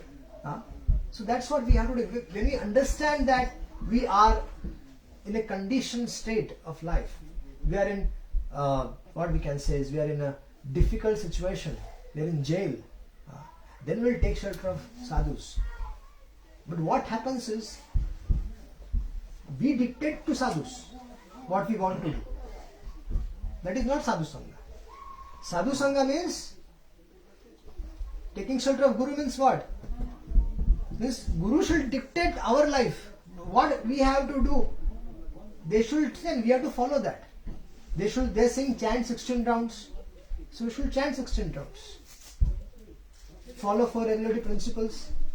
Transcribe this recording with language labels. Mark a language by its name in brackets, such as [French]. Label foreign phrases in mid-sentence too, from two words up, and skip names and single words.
[English] So that's what we have to do. When we understand that we are in a conditioned state of life, we are in what we can say is we are in a difficult situation. We are in jail. Then we'll take shelter of sadhus. But what happens is we dictate to sadhus what we want to do. That is not [Sanskrit] sadhu sangha. Sadhu sangha [English] means taking shelter of guru means what? Means guru should dictate our life. What we have to do. They should say we have to follow that. They're saying chant 16 rounds. So we should chant 16 rounds. Follow 4 regulative principles.